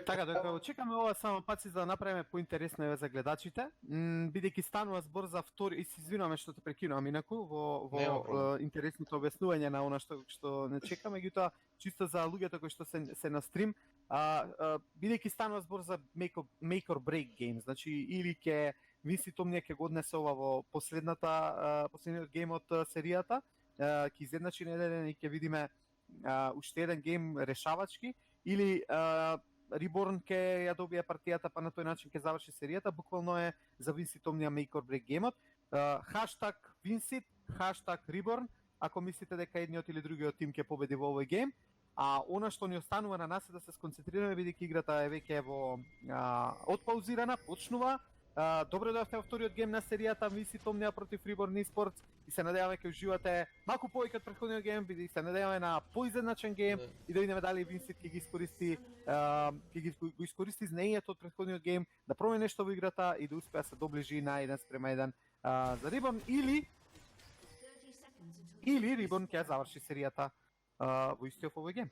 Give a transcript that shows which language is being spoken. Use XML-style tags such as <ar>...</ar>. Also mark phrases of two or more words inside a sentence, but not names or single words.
<mk>така дека чекаме ова само паци за да направиме поинтересно за гледачите, бидејќи станува збор за втори, и се извинуваме што те прекинувам инаку во интересното објаснување на она што не чекаме, меѓутоа чисто за луѓето кои што се на стрим, бидејќи станува збор за</mk> <en>make or break game,</en> <mk>значи или ќе Винсит Омнија ќе го однесе ова во последниот гейм од серијата, ќе изедначи на еден и ќе видиме уште еден гейм решавачки, или Reborn ќе ја добие партијата, па на тој начин ќе заврши серијата. Буквално е за Винсит Омнија</mk> <en>make or break</en> <mk>геймот. Хаштаг Винсит, хаштаг Reborn, ако мислите дека едниот или другиот тим ќе победи во овој гейм. А она што ни останува на нас е да се сконцентрираме, бидејќи играта е веќе во отпаузирана, почнува. Добро дојавте во вториот гейм на серијата Винсит Омнија против Reborn Esports и се надеваме ќе уживате малку повеќе од претходниот гейм, бидејќи се надеваме на поизедначен гейм и да видиме дали Винсит ќе ги искористи знаењето од претходниот гейм, да промени нешто во играта и да успее да се доближи на 1:1 за Reborn, или Reborn ќе заврши серијата во истиот овој гейм.</mk>